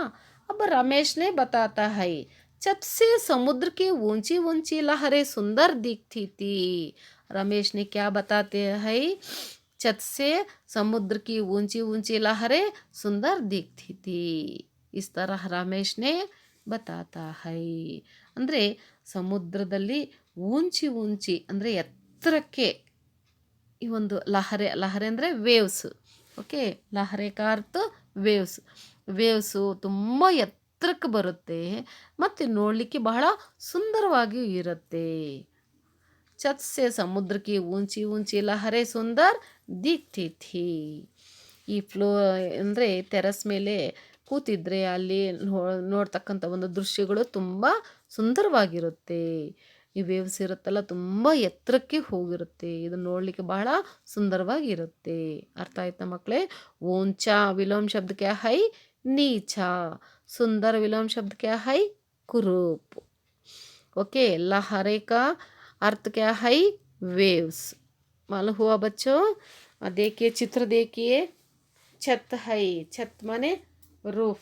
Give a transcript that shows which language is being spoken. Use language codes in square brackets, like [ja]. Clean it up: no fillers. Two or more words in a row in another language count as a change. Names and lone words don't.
[hi] अब रमेश ने बताता है, छत से समुद्र की ऊंची ऊंची लहरें सुंदर दिखती थी. रमेश ने क्या बताते हैं? छत से समुद्र की ऊंची ऊंची लहरें सुंदर दिखती थी. इस तरह रमेश ने बताता है. [kn] ಅಂದರೆ ಸಮುದ್ರದಲ್ಲಿ ಊಂಚಿ ಅಂದರೆ ಎತ್ತರಕ್ಕೆ ಈ ಒಂದು ಲಹರೆ ಅಂದರೆ ವೇವ್ಸ್. ಓಕೆ, [hi] लहरे का अर्थ [kn] ವೇವ್ಸು ತುಂಬ ಎತ್ತರಕ್ಕೆ ಬರುತ್ತೆ ಮತ್ತು ನೋಡಲಿಕ್ಕೆ ಬಹಳ ಸುಂದರವಾಗಿಯೂ ಇರುತ್ತೆ. [hi] छत से समुद्र की ऊंची ऊंची लहरें सुंदर दिखती थी. [kn] ಈ ಫ್ಲೋ ಅಂದರೆ ಟೆರೆಸ್ ಮೇಲೆ ಕೂತಿದ್ರೆ ಅಲ್ಲಿ ನೋಡ್ತಕ್ಕಂಥ ಒಂದು ದೃಶ್ಯಗಳು ತುಂಬ ಸುಂದರವಾಗಿರುತ್ತೆ. ಈ ವೇವ್ಸ್ ಇರುತ್ತಲ್ಲ ತುಂಬ ಎತ್ತರಕ್ಕೆ ಹೋಗಿರುತ್ತೆ. ಇದು ನೋಡಲಿಕ್ಕೆ ಬಹಳ ಸುಂದರವಾಗಿರುತ್ತೆ. ಅರ್ಥ ಆಯ್ತಾ ಮಕ್ಕಳೇ? [hi] ऊंचा विलोम शब्द क्या है? नीचा. सुंदर विलोम शब्द क्या है? कुरूप. ओके, लहरे का अर्थ क्या है? वेव्स. मालूम हुआ बच्चों? देखिए चित्र देखिए. छत है, छत माने रूफ.